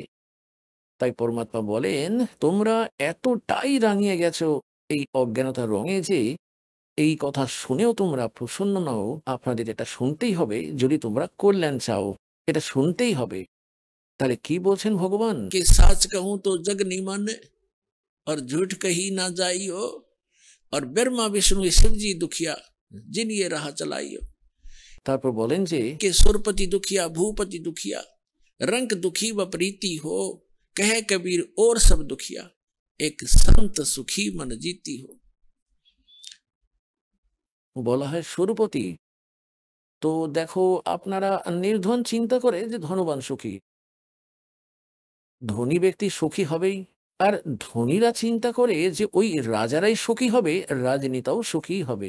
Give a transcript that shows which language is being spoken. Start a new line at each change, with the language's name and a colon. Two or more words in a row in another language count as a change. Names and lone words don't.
Bangla: তাই পরমাত্মা বলেন, তোমরা এতটাই রাঙিয়ে গেছো এই অজ্ঞানতার রঙে যে এই কথা শুনেও তোমরা প্রসন্ন নও। আপনাদের এটা শুনতেই হবে, যদি তোমরা কল্যাণ চাও, এটা শুনতেই হবে। তাহলে কি বলছেন ভগবান?
Hindi: कि साच कहूं तो जग नहीं माने और झूठ कही ना जाइयो, और ब्रह्मा विष्णु शिव जी दुखिया जिन ये राह चलाइयो।
Bangla: তারপর বলেন যে,
Hindi: कि सुरपति दुखिया भूपति दुखिया, रंग दुखी व प्रीति हो, कहे कबीर और सब दुखिया, एक संत सुखी मन जीती हो।
Bangla: বলা হয় স্বরূপতি। তো দেখো, আপনারা নির্ধন চিন্তা করে যে ধনবান সুখী, ধনী ব্যক্তি সুখী হবেই। আর ধনীরা চিন্তা করে যে ওই রাজারাই সুখী হবে, রাজনেতাও সুখী হবে।